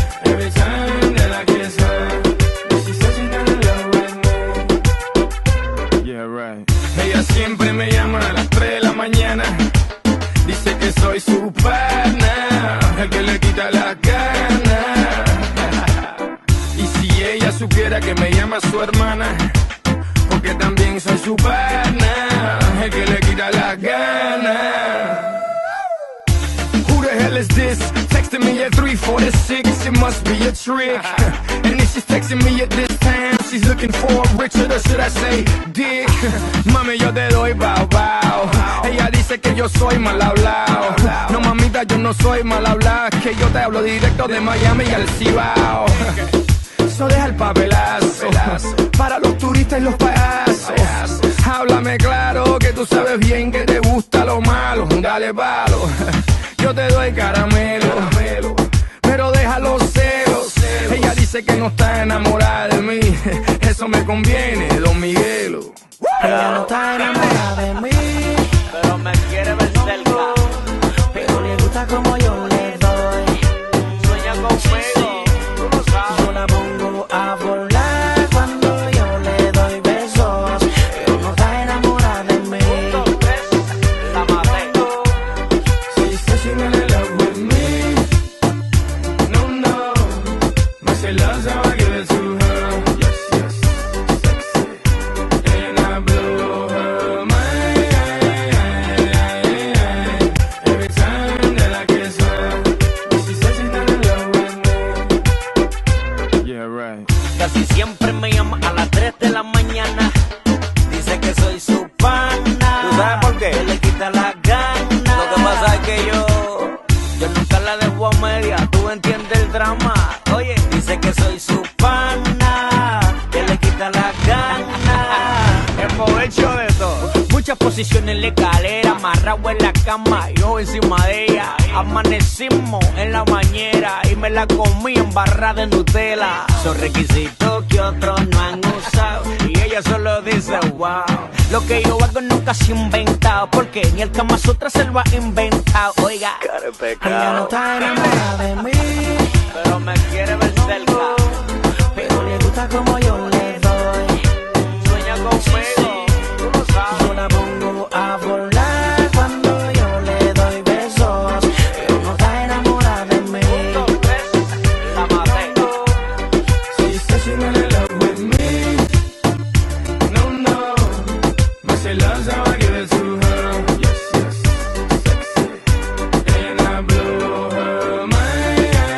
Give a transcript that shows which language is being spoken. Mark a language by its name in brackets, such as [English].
[English] Every time that I kiss her. She says she's in love with me. Yeah, right. [Spanish] Ella siempre me llama a las 3 de la mañana. Dice que soy su pana, el que le quita la gana. Y si ella supiera que me llama su hermana, porque también soy su pana, el que le quita la gana. [English] Who the hell is this? Texting me at 3:46, it must be a trick. And if she's texting me at this time, she's looking for Richard, or should I say Dick? [Spanish] Mami, yo te doy bow bow. Ella dice que yo soy mal hablado. No, mamita, yo no soy mal hablado, que yo te hablo directo de Miami y al Cibao. Eso deja el papelazo para los turistas y los payasos. Háblame claro, que tú sabes bien que te gusta lo malo. Dale palo, yo te doy caramelo, pero deja los celos. Ella dice que no está enamorada de mí. Eso me conviene, Don Miguelo. Ella no está enamorada de mí. Pero me quiere ver cerca. Pero le gusta como yo le doy. Sueña conmigo, tú lo sabes. Yo la pongo a volar cuando yo le doy besos. Pero no está enamorada de mí. 1, 2, 3, la maté. [English] She says she's in love with me. No, no. But she loves how I give it to her. Yes, yes. Sexy. And I blow her mind. Every time that I kiss her. She says she's in love with me. Yeah, right. [Spanish] Casi siempre me llama a las 3 de la mañana. Dice que soy su pana. ¿Tú sabes por qué? Que le quita la gana. Lo que pasa es que yo nunca la dejo a media. Tú entiendes el drama. Oye, dice que soy su pana, Que le quita la gana. aprovecho de todo. Muchas posiciones en la escalera, amarrado en la cama, yo encima de ella. Amanecimos en la bañera y me la comí en barra de Nutella. Son requisitos que otros no han usado y ella solo dice wow. Lo que yo hago nunca se ha inventado, porque ni el Kama Sutra se lo ha inventado. Oiga, Ella no está enamorada de mí. pero me quiere ver cerca. Pero le gusta como yo le doy. Sueña conmigo, tú lo sabes. Yo la pongo a volar cuando yo le doy besos. Pero no está enamorada de mí. 1, 2, 3, la maté. [English] She says she's in love with me. No, no. But she loves how I give it to her. Yes, yes. Sexy. And I blow her mind.